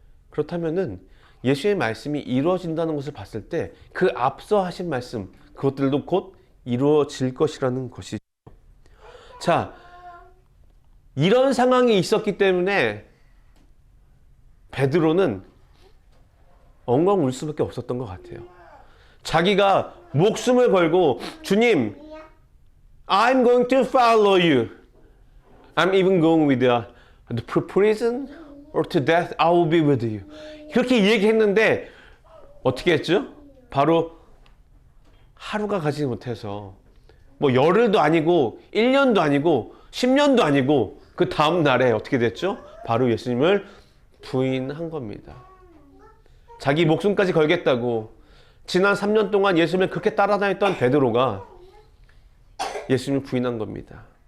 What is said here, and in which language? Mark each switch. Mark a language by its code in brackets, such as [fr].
[ko] 그렇다면은 예수의 말씀이 이루어진다는 것을 봤을 때 그 앞서 하신 말씀, 그것들도 곧 이루어질 것이라는 것이죠. 자, 이런 상황이 있었기 때문에 베드로는 엉엉 울 수밖에 없었던 것 같아요. 자기가 목숨을 걸고 주님, [en] I'm going to follow you. I'm even going with the prison or to death. I will be with you. [ko] 이렇게 얘기했는데 어떻게 했죠? 바로 하루가 가지 못해서 뭐 열흘도 아니고 1년도 아니고 10년도 아니고 그 다음 날에 어떻게 됐죠? 바로 예수님을 부인한 겁니다. 자기 목숨까지 걸겠다고 지난 3년 동안 예수님을 그렇게 따라다녔던 베드로가 예수님을 부인한 겁니다.